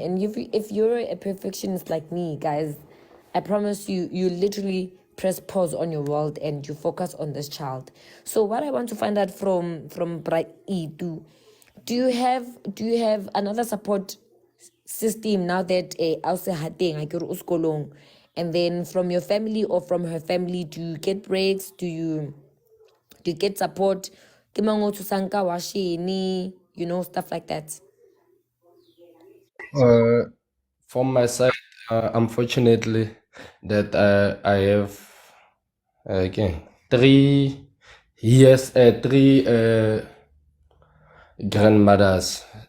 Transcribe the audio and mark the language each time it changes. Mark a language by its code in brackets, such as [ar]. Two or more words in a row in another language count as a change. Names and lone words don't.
[en] And if you're a perfectionist like me, guys, I promise you, you literally press pause on your world and you focus on this child. So what I want to find out from Bright do you have another support system now that also [st] hateng akere o sekolong, [en] and then from your family or from her family, do you get breaks, do you get support, [st] ke mang o thusang ka washene, [en] stuff like that? From my side, unfortunately, that I have again 3 years, three grandmothers.